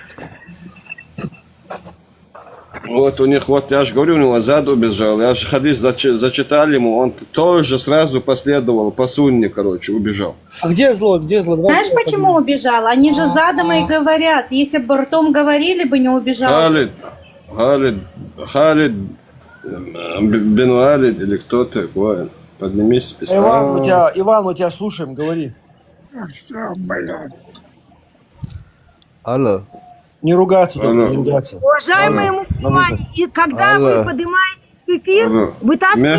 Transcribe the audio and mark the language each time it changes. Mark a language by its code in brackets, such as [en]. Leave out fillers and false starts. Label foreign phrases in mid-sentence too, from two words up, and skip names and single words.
[ru] Вот у них, вот я же говорю, у него зад убежал. Я же хадис зачитал ему, он тоже сразу последовал по сунне, короче, убежал. А где зло? Давай. Знаешь, почему убежал? Они же задом и говорят. Если бы ртом говорили бы, не убежал. Халид бен Валид или кто такой. Поднимись, Иван, мы тебя слушаем, говори. Алло. Не ругаться, не ругаться. Уважаемые мусульмане, и когда вы поднимаетесь в эфир, вытаскивайте